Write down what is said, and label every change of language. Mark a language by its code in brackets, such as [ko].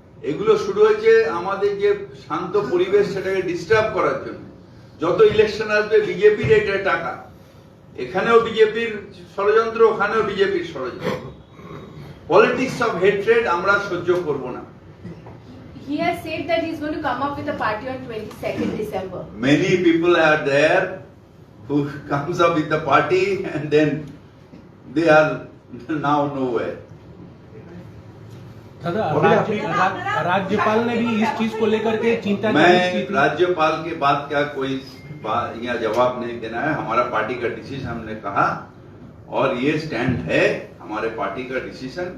[bn] এগুলো শুরু হয়েছে আমাদের যে শান্ত পরিবেশ, সেটাকে ডিস্টার্ব করার জন্য। যত ইলেকশন আসবে বিজেপির এটা টাকা, এখানেও বিজেপির ষড়যন্ত্র, ওখানেও বিজেপির ষড়যন্ত্র। [en] politics of hatred [bn] আমরা সহ্য করব না। [en] He has said that he is going to come up with a party on 22nd December. Many people are there who comes up with the party and then they are now nowhere. [hi] दादा राज्यपाल ने भी इस चीज को लेकर के चिंता मैं जाहिर की थी। राज्यपाल के बात का कोई यहाँ जवाब नहीं देना है। हमारा पार्टी का डिसीजन हमने कहा, और ये स्टैंड है हमारे पार्टी का डिसीजन।